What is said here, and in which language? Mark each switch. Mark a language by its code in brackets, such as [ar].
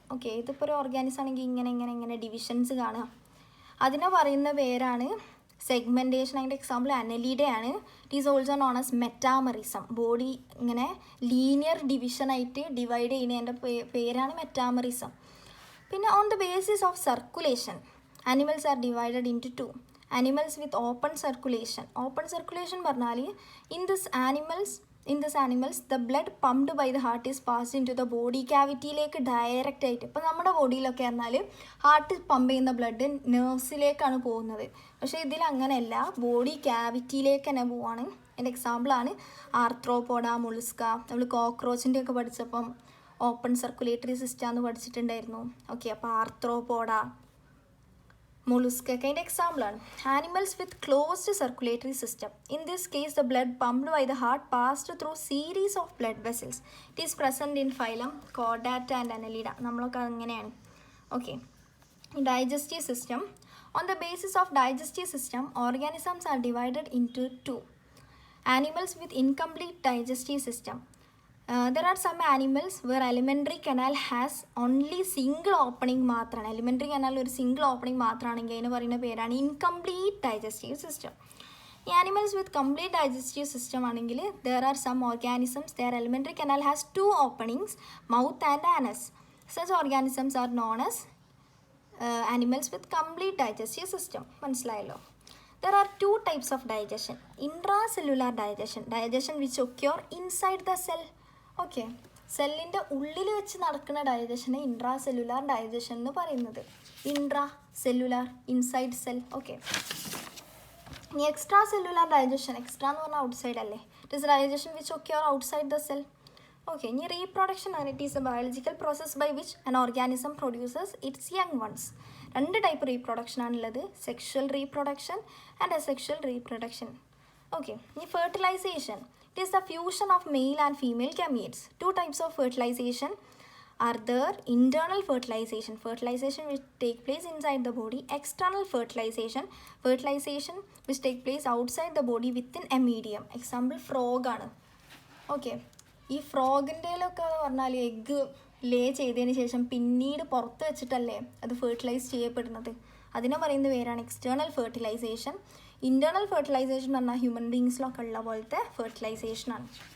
[ml] Okay, ഇതിപ്പോൾ ഒരു organism ആണെങ്കിൽ ഇങ്ങനെ ഡിവിഷൻസ് കാണുക. അതിനെ പറയുന്ന പേരാണ് സെഗ്മെൻറ്റേഷൻ. അതിൻ്റെ example അനലീഡയാണ്. [en] It is also known as metamerism. [ml] Body ഇങ്ങനെ ലീനിയർ ഡിവിഷനായിട്ട് ഡിവൈഡ് ചെയ്യുന്നതിൻ്റെ പേരാണ് മെറ്റാമറിസം. [en] പിന്നെ on the basis of circulation, animals are divided into two. Animals with open circulation. Open circulation പറഞ്ഞാൽ in this animals the blood pumped by the heart is passed into the body cavity-യിലേക്ക് [ml] direct ആയിട്ട്. ഇപ്പോൾ നമ്മുടെ ബോഡിയിലൊക്കെ പറഞ്ഞാൽ heart pump ചെയ്യുന്ന blood നെർവ്സിലേക്കാണ് പോകുന്നത്. പക്ഷേ ഇതിൽ അങ്ങനെയല്ല, ബോഡി ക്യാവിറ്റിയിലേക്ക് തന്നെ പോവാണ്. എൻ്റെ എക്സാമ്പിളാണ് ആർത്രോപോഡ, മൊളുസ്ക. നമ്മൾ കോക്രോച്ചിൻ്റെ ഒക്കെ പഠിച്ചപ്പം ഓപ്പൺ സർക്കുലേറ്ററി സിസ്റ്റം എന്ന് പഠിച്ചിട്ടുണ്ടായിരുന്നു. ഓക്കെ, അപ്പോൾ ആർത്രോപോഡ, mollusca kind example ആണ്. [en] Animals with closed circulatory system. In this case, the blood pumped by the heart passed through series of blood vessels. It is present in phylum Chordata and Annelida. [ml] നമ്മളൊക്കെ അങ്ങനെയാണ്. [en] Okay. Digestive system. On the basis of digestive system, organisms are divided into two. Animals with incomplete digestive system. There are some animals where alimentary canal has only single opening മാത്രമാണ്. [ml] alimentary canal ഒരു single opening മാത്രമാണെങ്കിൽ അതിന് പറയുന്ന പേരാണ് incomplete digestive system. [en] ഈ animals with complete digestive system ആണെങ്കിൽ there are some organisms their alimentary canal has two openings, mouth and anus. Such organisms are known as animals with complete digestive system. [ml] മനസ്സിലായല്ലോ. [en] There are two types of digestion. Intracellular digestion which occur inside the cell. [ml] Okay, സെല്ലിൻ്റെ ഉള്ളിൽ വെച്ച് നടക്കുന്ന ഡൈജഷനെ intra cellular digestion എന്ന് പറയുന്നത്. [en] Intracellular, inside cell. Okay, ഇനി extracellular digestion. [ml] Extra എന്ന് പറഞ്ഞാൽ ഔട്ട്സൈഡ് അല്ലേ. [en] It is digestion which occur outside the cell. [ml] Okay, ഇനി റീപ്രൊഡക്ഷൻ ആണ്. [en] It is a biological process by which an organism produces its young ones. [ml] രണ്ട് type reproduction ആണുള്ളത്, [en] Sexual reproduction and asexual reproduction. [ml] Okay, ഇനി fertilisation. [en] It is the fusion of male and female gametes. Two types of fertilization are there. Internal fertilization which take place inside the body. External fertilization which take place outside the body within a medium. Example frog ആണ്. [ml] Okay, ഈ ഫ്രോഗിൻ്റെയിലൊക്കെ പറഞ്ഞാൽ egg ലേ ചെയ്തതിന് ശേഷം പിന്നീട് പുറത്ത് വെച്ചിട്ടല്ലേ അത് fertilise ചെയ്യപ്പെടുന്നത്. അതിനെ പറയുന്ന പേരാണ് എക്സ്റ്റേണൽ ഫെർട്ടിലൈസേഷൻ. ഇൻറ്റേർണൽ ഫെർട്ടിലൈസേഷൻ എന്ന് പറഞ്ഞാൽ ഹ്യൂമൻ ബീങ്സിലൊക്കെ ഉള്ള പോലത്തെ ഫെർട്ടിലൈസേഷനാണ്.